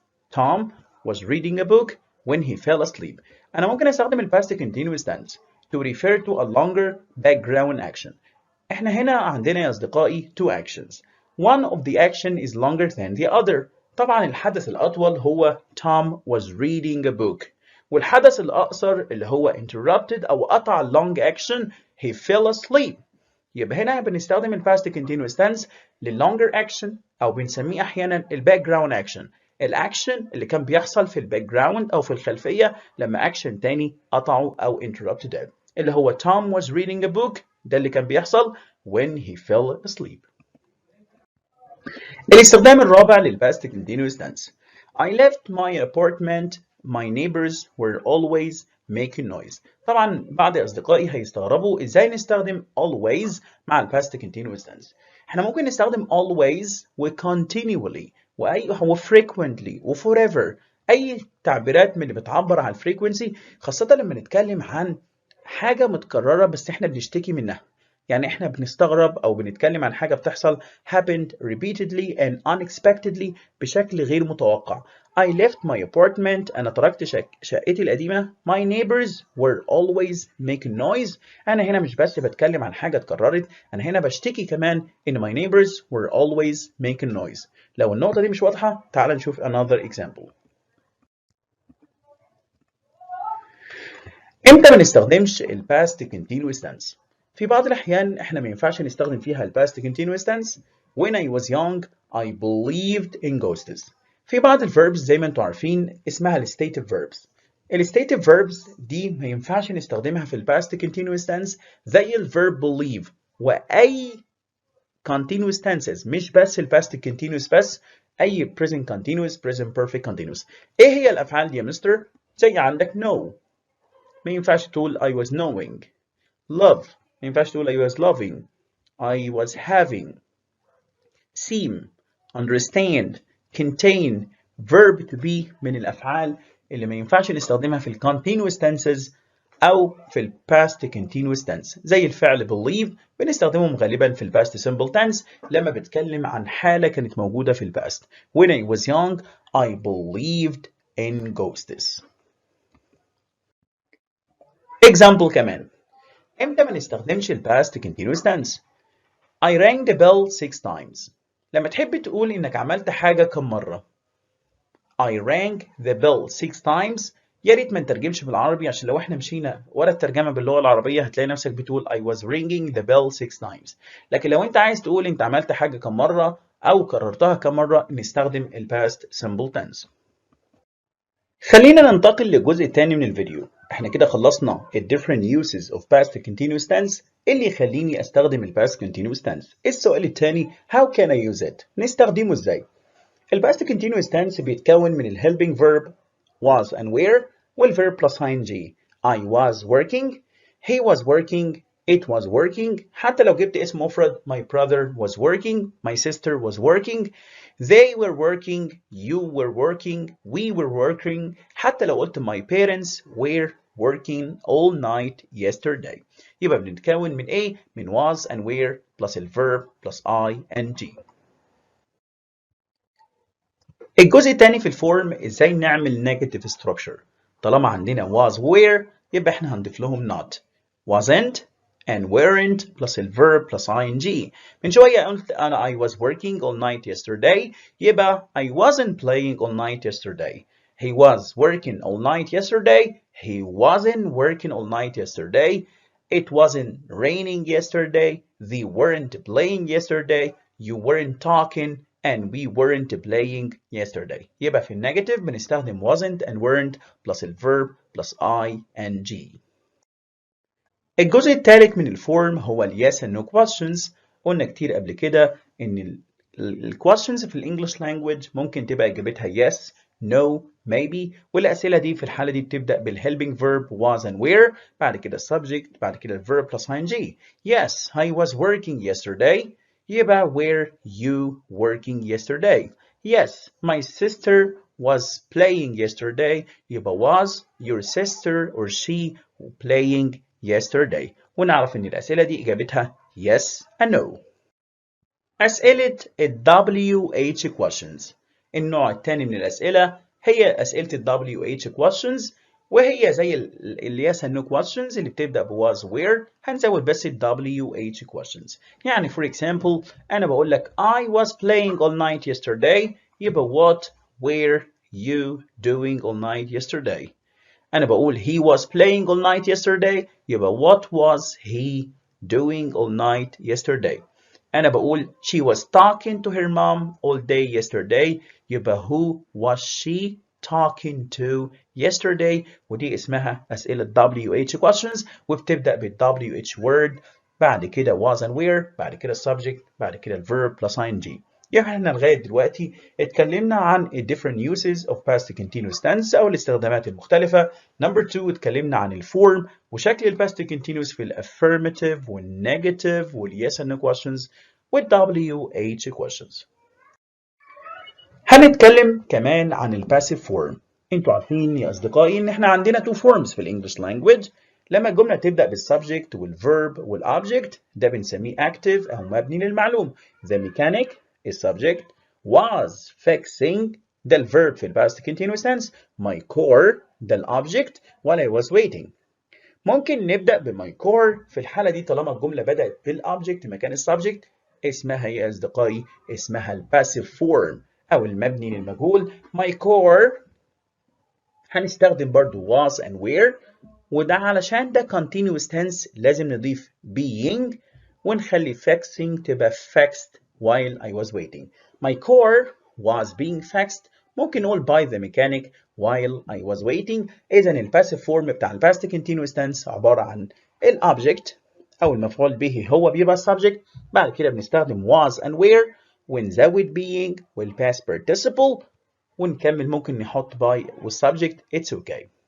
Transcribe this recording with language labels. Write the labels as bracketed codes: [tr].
[en] Tom was reading a book when he fell asleep. [ar] أنا ممكن أستخدم ال [en] past continuous tense to refer to a longer background action. [ar] إحنا هنا عندنا يا أصدقائي [en] two actions. One of the action is longer than the other. [ar] طبعا الحدث الأطول هو [en] Tom was reading a book. [ar] والحدث الأقصر اللي هو interrupted أو قطع [en] long action he fell asleep. [ar] يبقى هنا بنستخدم ال past continuous tense لل longer action أو بنسميه أحيانا ال background action. الأكشن اللي كان بيحصل في الباك جراوند أو في الخلفية لما أكشن تاني قطعه أو [en] interrupted it. اللي هو Tom was reading a book [ar] ده اللي كان بيحصل [en] when he fell asleep. [ar] الاستخدام الرابع لل [en] past continuous tense I left my apartment my neighbors were always making noise. [ar] طبعا بعض أصدقائي هيستغربوا إزاي نستخدم always مع ال past continuous tense. احنا ممكن نستخدم always و continually و frequently و forever. أي تعبيرات من اللي بتعبر عن frequency خاصة لما نتكلم عن حاجة متكررة بس احنا بنشتكي منها. يعني احنا بنستغرب او بنتكلم عن حاجة بتحصل [en] happened repeatedly and unexpectedly [ar] بشكل غير متوقع. [en] I left my apartment. [ar] أنا تركت شقتي القديمة. [en] My neighbors were always making noise. [ar] أنا هنا مش بس بتكلم عن حاجة اتكررت، أنا هنا بشتكي كمان إن [en] my neighbors were always making noise. [ar] لو النقطة دي مش واضحة تعال نشوف [en] another example. [ar] إمتى ما نستخدمش ال past continuous tense؟ في بعض الأحيان إحنا ما ينفعش نستخدم فيها ال past continuous tense. [en] When I was young I believed in ghosts. [ar] في بعض الverbs زي ما انتم عارفين اسمها ال stative verbs. الستيتيف verbs دي ما ينفعش نستخدمها في الباست continuous tense زي الverb believe وأي continuous tenses مش بس الباست continuous بس أي present continuous present perfect continuous. إيه هي الأفعال دي يا مستر؟ زي عندك know ما ينفعش تقول [en] I was knowing. Love [ar] ما ينفعش تقول [en] I was loving. I was having. [ar] seem understand contain verb to be من الأفعال اللي ما ينفعش نستخدمها في ال continuous tenses أو في ال past continuous tense زي الفعل believe بنستخدمهم غالبا في ال past simple tense لما بتكلم عن حالة كانت موجودة في ال past. [en] When I was young I believed in ghosts. Example [ar] كمان امتى ما نستخدمش ال [en] past continuous tense؟ I rang the bell 6 times. [ar] لما تحب تقول إنك عملت حاجة كم مرة. [en] I rang the bell 6 times. [ar] يا ريت ما نترجمش بالعربي عشان لو احنا مشينا ورا الترجمة باللغة العربية هتلاقي نفسك بتقول [en] I was ringing the bell 6 times. [ar] لكن لو انت عايز تقول انت عملت حاجة كم مرة أو كررتها كم مرة نستخدم ال past simple tense. خلينا ننتقل للجزء الثاني من الفيديو. احنا كده خلصنا ال [en] different uses of past continuous tense [ar] اللي يخليني استخدم ال past continuous tense. السؤال الثاني [en] how can I use it؟ [ar] نستخدمه ازاي؟ ال past continuous tense بيتكون من ال helping verb was and were والverb plus ing. [en] I was working, he was working, it was working. [ar] حتى لو جبت اسم مفرد [en] my brother was working, my sister was working, they were working, you were working, we were working. حتى لو قلت my parents were working all night yesterday. [ar] يبقى بنتكون من ايه؟ من was and were plus الverb plus ing. الجزء الثاني في الفورم ازاي نعمل negative structure. طالما عندنا was were يبقى احنا هنضيف لهم not. [en] wasn't and weren't plus الverb plus ing. [ar] من شوية قلت أنا [en] I was working all night yesterday يبقى I wasn't playing all night yesterday. He was working all night yesterday. He wasn't working all night yesterday. It wasn't raining yesterday. They weren't playing yesterday. You weren't talking and we weren't playing yesterday. [ar] يبقى في النيجاتيف بنستخدم wasn't and weren't plus الverb plus ing. الجزء الثالث من الفورم هو ال yes and no questions. قلنا كتير قبل كده ان ال questions في الانجليش language ممكن تبقى اجابتها [en] yes, no, maybe [ar] والاسئله دي في الحاله دي بتبدا بال helping verb was and were بعد كده subject بعد كده ال verb plus ing. [en] Yes, I was working yesterday. [ar] يبقى [en] were you working yesterday? Yes, my sister was playing yesterday. [ar] يبقى [en] was your sister or she playing yesterday. [ar] ونعرف ان الاسئله دي اجابتها yes and no. أسئلة ال WH questions. النوع الثاني من الأسئلة هي أسئلة ال WH questions وهي زي ال yes and no questions اللي بتبدأ ب was where هنزود بس ال WH questions. يعني [en] for example أنا بقول لك I was playing all night yesterday يبقى what were you doing all night yesterday. أنا بقول he was playing all night yesterday يبقى what was he doing all night yesterday. [ar] أنا بقول [en] she was talking to her mom all day yesterday يبقى who was she talking to yesterday. [ar] ودي اسمها أسئلة WH questions وبتبدأ بال WH word بعد كده was and where بعد كده subject بعد كده verb plus ing. يعني احنا لغاية دلوقتي اتكلمنا عن ال different uses of past continuous tense أو الاستخدامات المختلفة. Number 2 اتكلمنا عن الفورم وشكل ال past continuous في ال affirmative وال negative وال yes and no questions وال WH questions. هنتكلم كمان عن ال passive form. انتوا عارفين يا أصدقائي إن احنا عندنا [en] two forms [ar] في ال English language. لما الجملة تبدأ بالسبجكت والverb والobject ده بنسميه active أو مبني للمعلوم. [en] The mechanic [ar] السبجكت [en] was fixing ده الverb في ال past continuous tense. My car [ar] ده الobject [en] while I was waiting. [ar] ممكن نبدأ ب my car في الحالة دي طالما الجملة بدأت بالobject مكان السبجكت اسمها يا أصدقائي اسمها ال passive form أو المبني للمجهول. [en] My car [ar] هنستخدم برضو [en] was and were وده علشان ده continuous tense لازم نضيف being ونخلي fixing تبقى fixed while I was waiting. My car was being fixed [ar] ممكن نقول [en] by the mechanic while I was waiting. [ar] إذا الباسيف فورم بتاع الباست continuous tense عبارة عن الأوبجكت أو المفعول به هو بيبقى السبجكت. بعد كده بنستخدم was and were ونزود being والpast participle ونكمل ممكن نحط by والسبجكت [en] it's okay.